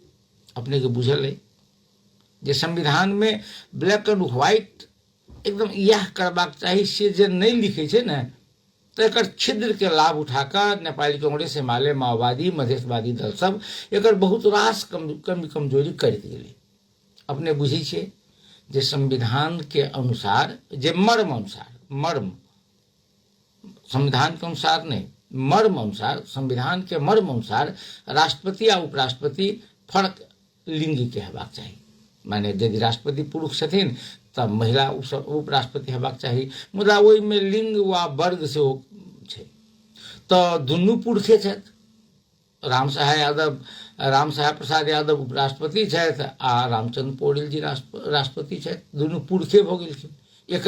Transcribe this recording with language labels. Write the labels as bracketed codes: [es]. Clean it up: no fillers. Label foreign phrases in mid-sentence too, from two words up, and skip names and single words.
[mai] अपने के बुझल है जे संविधान में [en] black and white [mai] एकदम यह करबाक चाही से जे नहीं लिखे छै ने तो एकर छिद्र के लाभ उठाकर नेपाली कांग्रेस एमाले माओवादी मधेशवादी दल सब एकर बहुत रास कमजोरी करैत गेलै। अपने बुझै छियै जे संविधान के अनुसार जे मर्म संविधान के अनुसार नहीं मर्म अनुसार संविधान के मर्म अनुसार राष्ट्रपति आ उपराष्ट्रपति फर्क लिंग के हेबाक चाही। माने यदि राष्ट्रपति पुरुष छथिन तब महिला उपराष्ट्रपति हेबाक चाही, मुदा ओहि में लिंग वा वर्ग से छै। तो दुनू पुरुषे छथि, राम सहाय प्रसाद यादव उपराष्ट्रपति छथि आ रामचंद्र पौडेल जी राष्ट्रपति छथि, दुनू पुरुषे भऽ गेलखिन।